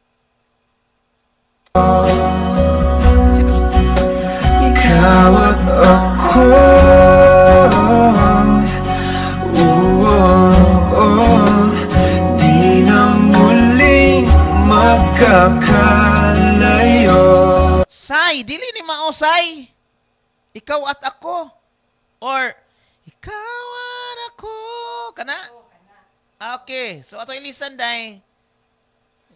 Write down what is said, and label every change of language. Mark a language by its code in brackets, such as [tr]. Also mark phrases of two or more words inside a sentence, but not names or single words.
[tl] Ikaw at ako, di na muling magkakalayo. [ceb] Say, dili ni mao, say. [tl] Ikaw at ako. Or, ikaw at ako. [ceb] Kana? Okay. So, ato ilisan, day.